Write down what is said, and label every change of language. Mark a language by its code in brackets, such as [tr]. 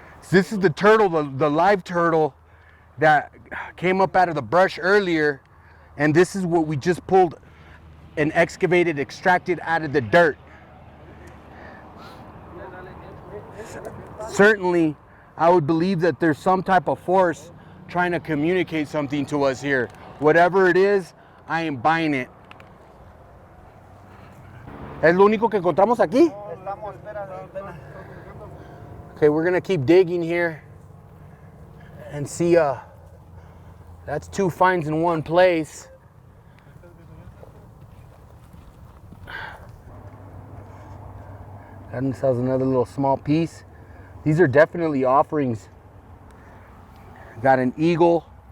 [en] This is the turtle, the live turtle that came up out of the brush earlier. And this is what we just pulled and excavated, extracted out of the dirt. Certainly, I would believe that there's some type of force trying to communicate something to us here. Whatever it is, I am buying it. [es] ¿Es lo único que encontramos aquí? [en] Okay, we're gonna keep digging here and see, that's 2 finds in one place. And this has another little small piece. These are definitely offerings. Got an eagle.